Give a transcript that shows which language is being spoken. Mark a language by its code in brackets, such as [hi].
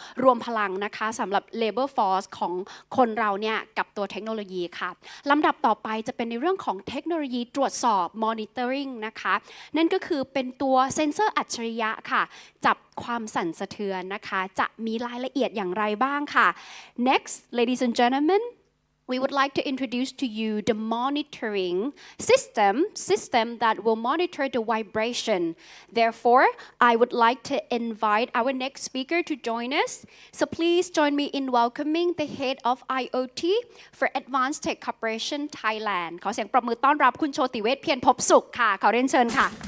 [th] รวมพลังนะคะสำหรับ labor force ของคนเราเนี่ยกับตัวเทคโนโลยีค่ะลำดับต่อไปจะเป็นในเรื่องของเทคโนโลยีตรวจสอบ monitoring นะคะนั่นก็คือเป็นตัวเซ็นเซอร์อัจฉริยะค่ะจับความสั่นสะเทือนนะคะจะมีรายละเอียดอย่างไรบ้างค่ะ [en] next ladies and gentlemen we would like to introduce to you the monitoring system that will monitor the vibration. Therefore, I would like to invite our next speaker to join us. So please join me in welcoming the head of IoT for Advanced Tech Corporation Thailand. [th] ขอเสียงปรบมือต้อนรับคุณโชติเวชเพียรภพสุขค่ะขอเรียนเชิญค่ะ